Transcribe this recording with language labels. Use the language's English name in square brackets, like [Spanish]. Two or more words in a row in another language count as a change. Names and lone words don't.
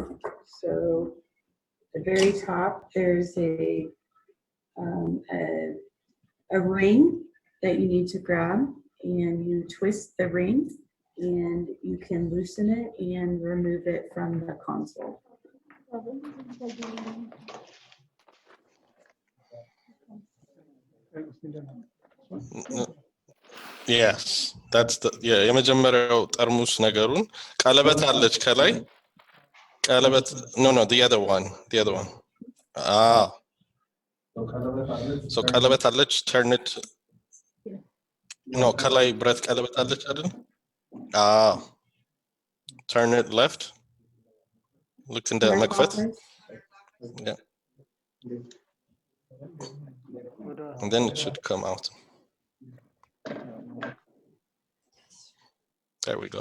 [English] So at the very top, there's a ring that you need to grab, and you twist the ring, and you can loosen it and remove it from the console. Yes, that's the [Amharic] የመጀመሪያው ጠርሙስ ነገሩን ቀለበት አለች ከላይ ቀለበት [English] no the other one so [Amharic] ቀለበት አለች [English] turn it no [Amharic] ከላይ ብረት ቀለበት አለች አይደል [English] turn it left look in the መክፈት yeah and then it should come out. There we go.